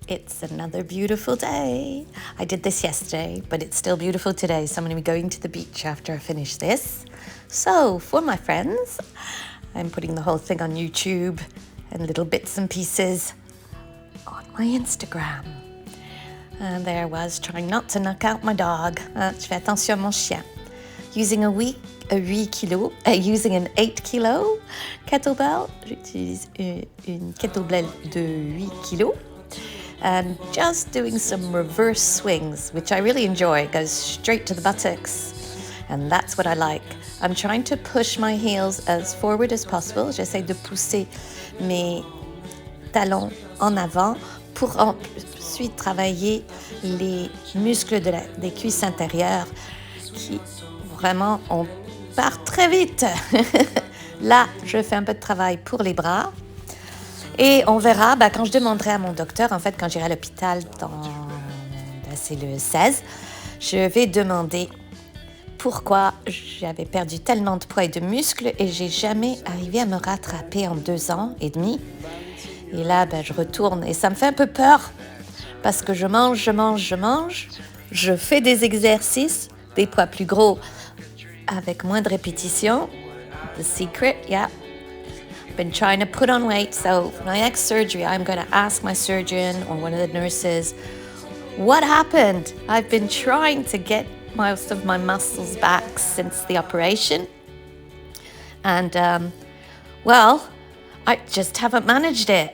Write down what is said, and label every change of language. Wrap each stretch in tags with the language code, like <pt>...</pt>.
<en>It's another beautiful day. I did this yesterday, but it's still beautiful today, so I'm going to be going to the beach after I finish this. So, for my friends, I'm putting the whole thing on YouTube and little bits and pieces on my Instagram. And there I was, trying not to knock out my dog.</en> <fr>Je fais attention à mon chien.</fr> <en>Using an 8 kilo kettlebell.</en> <fr>J'utilise une kettlebell de 8 kilos.</fr> <en>And just doing some reverse swings, which I really enjoy. It goes straight to the buttocks, and that's what I like. I'm trying to push my heels as forward as possible.</en> <fr>J'essaie de pousser mes talons en avant pour ensuite travailler les muscles des cuisses intérieures qui vraiment, on part très vite. Là, je fais un peu de travail pour les bras. Et on verra, quand je demanderai à mon docteur, en fait, quand j'irai à l'hôpital, c'est le 16, je vais demander pourquoi j'avais perdu tellement de poids et de muscles et j'ai jamais arrivé à me rattraper en 2 ans et demi. Et là, je retourne et ça me fait un peu peur parce que je mange, je fais des exercices, des poids plus gros avec moins de répétitions.</fr> <en>The secret, yeah. Been trying to put on weight, so for my next surgery, I'm going to ask my surgeon or one of the nurses, what happened? I've been trying to get most of my muscles back since the operation, and I just haven't managed it.</en>